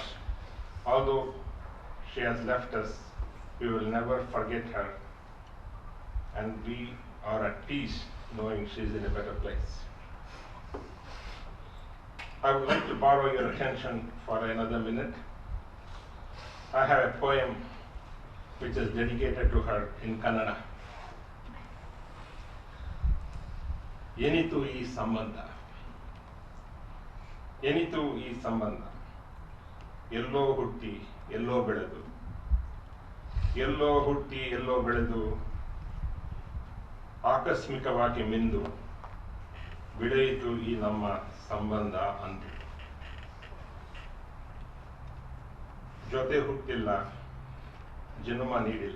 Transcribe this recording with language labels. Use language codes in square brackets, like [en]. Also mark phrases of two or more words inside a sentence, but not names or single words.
[en] Although she has left us, we will never forget her, and we are at peace knowing she is in a better place. I would like to borrow your attention for another minute. I have a poem which is dedicated to her in Kannada. [kn] ಏನಿತು ಈ ಸಂಬಂಧ. ಏನಿತು ಈ ಸಂಬಂಧ. ಎಲ್ಲೋ ಹುಟ್ಟಿ, ಎಲ್ಲೋ ಬೆಳೆದು. ಎಲ್ಲೋ ಹುಟ್ಟಿ ಎಲ್ಲೋ ಬೆಳೆದು ಆಕಸ್ಮಿಕವಾಗಿ ಮಿಂದು ಬೆಳೆಯಿತು ಈ ನಮ್ಮ ಸಂಬಂಧ ಅಂದು. ಜೊತೆ ಹುಟ್ಟಿಲ್ಲ, ಜನ್ಮ ನೀಡಿಲ್ಲ.